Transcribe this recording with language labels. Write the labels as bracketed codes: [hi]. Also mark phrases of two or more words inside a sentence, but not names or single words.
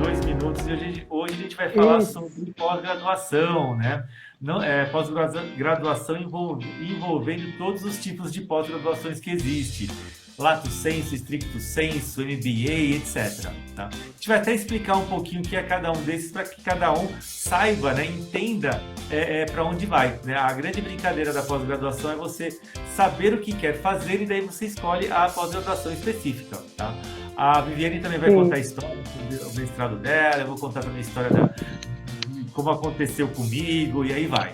[pt] minutos e hoje a gente vai falar sobre pós-graduação, né? Não, pós-graduação envolvendo todos os tipos de pós-graduações que existem. [la] Lato sensu, stricto sensu, [pt] MBA, etc. Tá? A gente vai até explicar um pouquinho o que é cada um desses para que cada um saiba, né, entenda para onde vai. Né? A grande brincadeira da pós-graduação é você saber o que quer fazer e daí você escolhe a pós-graduação específica. Tá? A Viviane também vai contar a história do mestrado dela, eu vou contar também a história de como aconteceu comigo e aí vai.